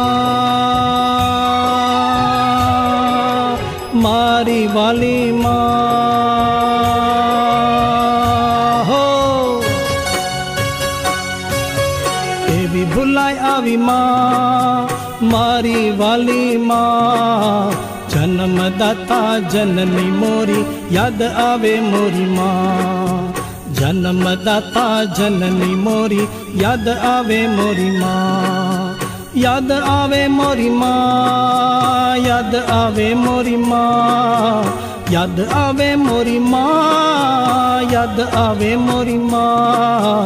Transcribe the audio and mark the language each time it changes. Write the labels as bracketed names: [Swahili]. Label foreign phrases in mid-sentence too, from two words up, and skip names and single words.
[Gujarati] માં, મારી વાલી માં હો, કેવી ભૂલાય આવી માં, મારી વાલી માં। [Hindi] जन्मदाता जननी मोरी याद आवे मोरी माँ, जन्मदाता जननी मोरी याद आवे मोरी माँ। याद आवे मोरी माँ, याद आवे मोरी माँ, याद आवे मोरी माँ, याद आवे मोरी माँ।